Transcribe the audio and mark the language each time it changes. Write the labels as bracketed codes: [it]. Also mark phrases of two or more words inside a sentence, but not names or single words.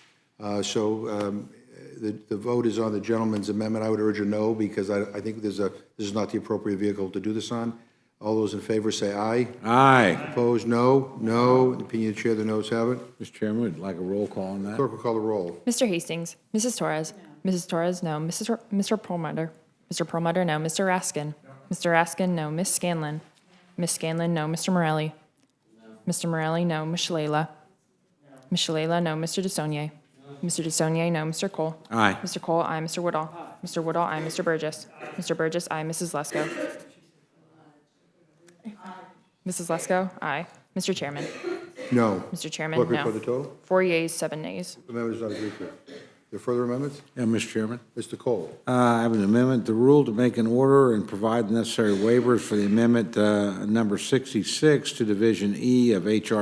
[en] The vote is on the gentleman's amendment. I would urge a no, because I think this is not the appropriate vehicle to do this on. All those in favor say aye. Aye. Opposed, no. No. In the opinion of the chair, the noes have it. Mr. Chairman, would like a roll call on that? Clerk will call the roll. Mr. Hastings, Mrs. Torres, Mrs. Torres, no. Mr. Perlmutter, Mr. Perlmutter, no. Mr. Raskin, Mr. Raskin, no. Miss Scanlon, Miss Scanlon, no. Mr. Morelli, Mr. Morelli, no. Miss Shalala, Miss Shalala, no. Mr. DeSaulnier, Mr. DeSaulnier, no. Mr. Cole. Aye. Mr. Cole, aye. Mr. Woodall. Mr. Woodall, aye. Mr. Burgess. Mr. Burgess, aye. Mrs. Lesko. Mrs. Lesko, aye. Mr. Chairman. No. Mr. Chairman, Clerk no. report the total. 4 yeas, 7 nays. The member does not agree to it. There further amendments? Yeah, Mr. Chairman. Mr. Cole. I have an amendment to rule to make an order and provide the necessary waivers for the amendment number 66 to Division E of H.R.